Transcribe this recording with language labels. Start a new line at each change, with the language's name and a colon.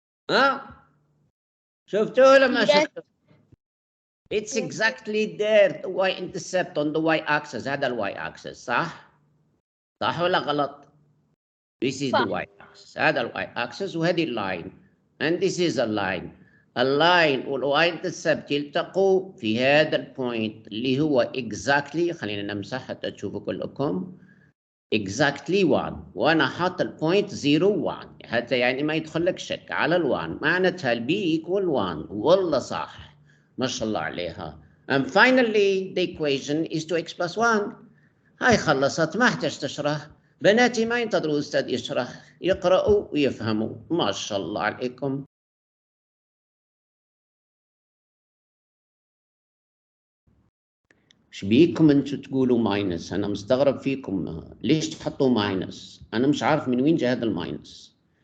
Arabic: ها شفتوا ولا ما شفتوا؟
English: It's exactly there the y-intercept on the y-axis.
Arabic: هذا y-axis صح؟ صح ولا غلط؟
English: This is the y-axis.
Arabic: هذا y-axis وهذه line.
English: And this is a line.
Arabic: اللاين والy-intercept يلتقوا في هذا البوينت اللي هو exactly، خلينا نمسح حتى تشوفوا كلكم، exactly 1، وانا حاط البوينت 0 1، حتى يعني ما يدخل لك شك على ال1، معناتها البي equal 1. والله صح، ما شاء الله عليها.
English: And finally the equation is 2x plus 1.
Arabic: هاي خلصت، ما احتاج تشرح. بناتي ما ينتظروا الاستاذ يشرح، يقرأوا ويفهموا. ما شاء الله عليكم. ايش بيكم انتم تقولوا ماينس؟ انا مستغرب فيكم، ليش تحطوا ماينس؟ انا مش عارف من وين جاء هذا الماينس.